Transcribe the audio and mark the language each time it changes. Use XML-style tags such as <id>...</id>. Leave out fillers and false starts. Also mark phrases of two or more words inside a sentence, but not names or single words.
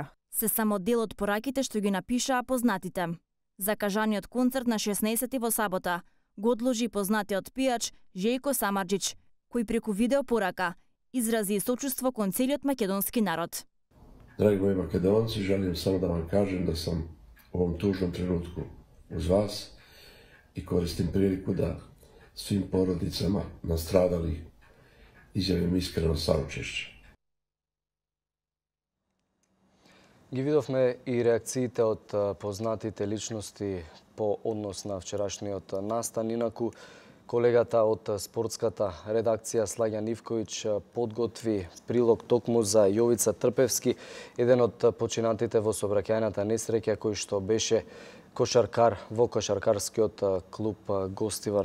<mk>Се само дел од пораките што ги напишаа познатите. Закажаниот концерт на 16 во сабота го одложи познатиот пејач Жејко Самарџич, кој преку видео порака изрази сочувство кон целиот македонски народ.</mk> <sr>Драги мои македонци, želim само да вам кажем да sam u ovom tužnom trenutku uz vas i koristim priliku da svim porodicama nastradalih izjavim iskreno saučešće.</sr> <mk>Ги видовме и реакциите од познатите личности по однос на вчерашниот настан. Инаку, колегата од спортската редакција Слагјан Ивковиќ подготви прилог токму за Јовица Трпевски, еден од починатите во сообраќајната несреќа кој што беше кошаркар во кошаркарскиот клуб Гостивар.</mk>